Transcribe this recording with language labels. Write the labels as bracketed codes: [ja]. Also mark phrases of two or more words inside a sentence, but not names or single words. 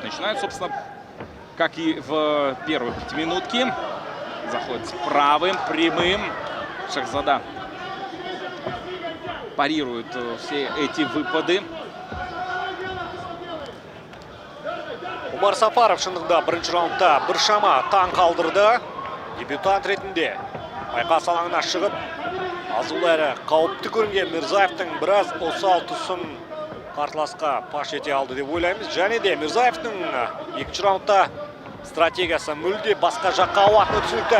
[ru] Начинают, собственно, как и в первой пятиминутке. Заходит с правым, прямым. Шахзада парирует все эти выпады. [kk] Умар Сафаров шындығында бірінші раундта біршама таң қалдырды. Дебютант ретінде айқас алаңына шығып, азулы әрі қауіпті көрінген Мирзаевтың біраз осал тұсын қарсыласқа паш ете алды деп ойлаймыз. Және де Мирзаевтың екінші раундта стратегиясы мүлде басқа жаққа ауатыны түсінікті.